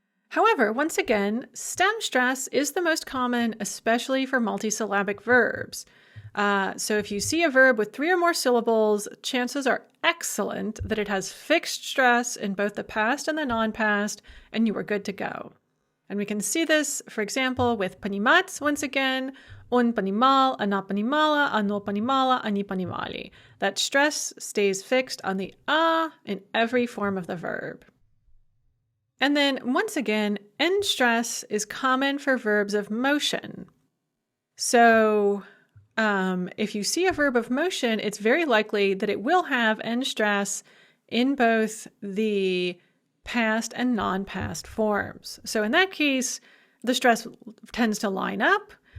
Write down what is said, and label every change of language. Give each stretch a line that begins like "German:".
English: However, once again, stem stress is the most common, especially for multisyllabic verbs. So if you see a verb with three or more syllables, chances are excellent that it has fixed stress in both the past and the non-past, and you are good to go. And we can see this, for example, with понимать once again.
Russian: Он понимал, она понимала, оно понимало, они понимали.
English: That stress stays fixed on the in every form of the verb. And then, once again, end stress is common for verbs of motion. So if you see a verb of motion, it's very likely that it will have end stress in both the past and non-past forms. So in that case, the stress tends to line up.